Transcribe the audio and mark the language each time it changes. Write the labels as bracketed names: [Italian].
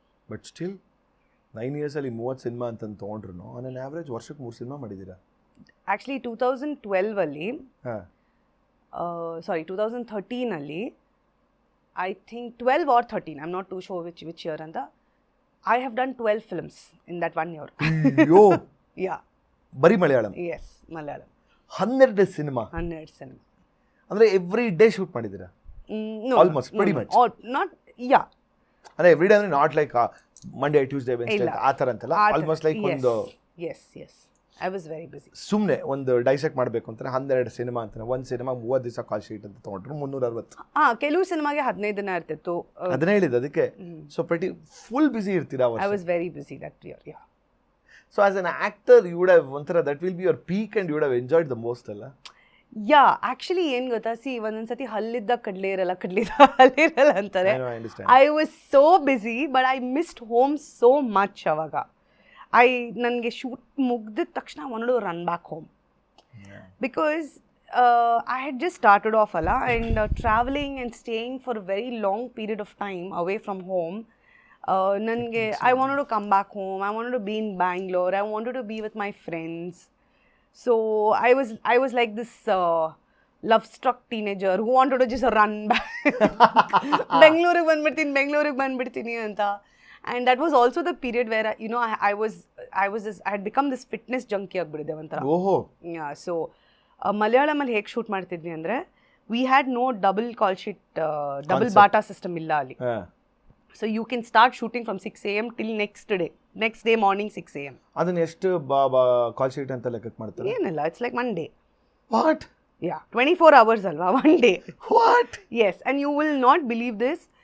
[Kannada] But still 9 ಇಯರ್ಸಲ್ಲಿ 30 cinema ಅಂತ ತೊಗೊಂಡ್ರು on an average ವರ್ಷಕ್ಕೆ 3 ಸಿನಿಮಾ ಮಾಡಿದ್ದೀರಾ? ಆ್ಯಕ್ಚುಲಿ 2012 ಅಲ್ಲಿ ಹಾಂ [English] 2013 ಅಲ್ಲಿ I think 12 or 13, I'm not too sure which year ಅಂತ, I have done 12 films in that 1 year. ಅಯ್ಯೋ Yeah. [Kannada] ಬರೀ Malayalam? [English] Yes, Malayalam. [Kannada] 12 cinema? 12 cinema. ಅಂದರೆ ಎವ್ರಿ ಡೇ ಶೂಟ್ ಮಾಡಿದ್ದೀರಾ? [English] Almost pretty much. Not, yeah. [Kannada] ಅಂದರೆ ಎವ್ರಿ ಡೇ ಅಂದರೆ [English] not like Monday Tuesday Wednesday [Kannada] ಆ ಥರ ಅಂತಲ್ಲ, ಆಲ್ಮೋಸ್ಟ್ ಲೈಕ್ ಒಂದು [English] yes I was very busy. [Kannada] ಸುಮ್ಮನೆ ಒಂದು ಡೈಸೆಕ್ಟ್ ಮಾಡಬೇಕು ಅಂತಾನೆ 12 ಸಿನಿಮಾ ಅಂತಾನೆ. ಒಂದು ಸಿನಿಮಾ 30 ದಿವಸ ಕಾಲ್ ಶೀಟ್ ಅಂತ ತೊಗೊಂಡ್ರು 360. ಕೆಲವು ಸಿನಿಮಾಗೆ 15 ದಿನ ಇರ್ತಿತ್ತು. ಅದನ್ನೇ ಹೇಳಿದ್ದು ಅದಕ್ಕೆ. ಸೊ ಪ್ರೆಟಿ ಫುಲ್ ಬಿಸಿ ಇರ್ತೀರಾ? [English] I was very busy that year. Yeah. So as an actor you would have ಒಂಥರ that will be your peak and you would have enjoyed the most ಅಲ್ಲ? [Kannada] ಯಾ ಆ್ಯಕ್ಚುಲಿ ಏನು ಗೊತ್ತಾ, ಒಂದೊಂದ್ಸತಿ ಹಲ್ಲಿದ್ದ ಕಡಲೆ ಇರಲ್ಲ ಅಂತಾರೆ. [English] I was so busy but I missed home so much. [Kannada] ಅವಾಗ ನನಗೆ shoot ಮುಗ್ದಿದ ತಕ್ಷಣ ಒಂದು [English] Run back home because I had just started off ಅಲ್ಲ, and travelling and staying for a very long period of time away from home. ನನಗೆ I wanted to come back home, I wanted to be in Bangalore, I wanted to be with my friends. So I was like this love-struck teenager who wanted to just run back. [Kannada] Bengaluru ಬಂದ್ಬಿಡ್ತೀನಿ ಅಂತ. [English] And that was also the period where I had become this fitness junkie [Kannada] ಆಗ್ಬಿಟ್ಟಿದೆ ಒಂಥರ. ಓಹೋ. [English] Yeah, so [Kannada] ಮಲಯಾಳಮಲ್ಲಿ ಹೇಗೆ shoot ಮಾಡ್ತಿದ್ವಿ ಅಂದರೆ, [English] we had no double call sheet, double bata system [Kannada] ಇಲ್ಲ ಅಲ್ಲಿ. [English] So you can start shooting from 6 a.m. till next day morning 6 a.m. [Kannada] ಅದನ್ನ ಎಷ್ಟು ಕಾಲ್ ಶೀಟ್ ಅಂತ ಲೆಕ್ಕ ಮಾಡ್ತಾರೆ? [English] ಏನಿಲ್ಲ, it's like one day. What? Yeah, 24 hours ಅಲ್ವಾ, one day. What? Yes, and you will not believe this.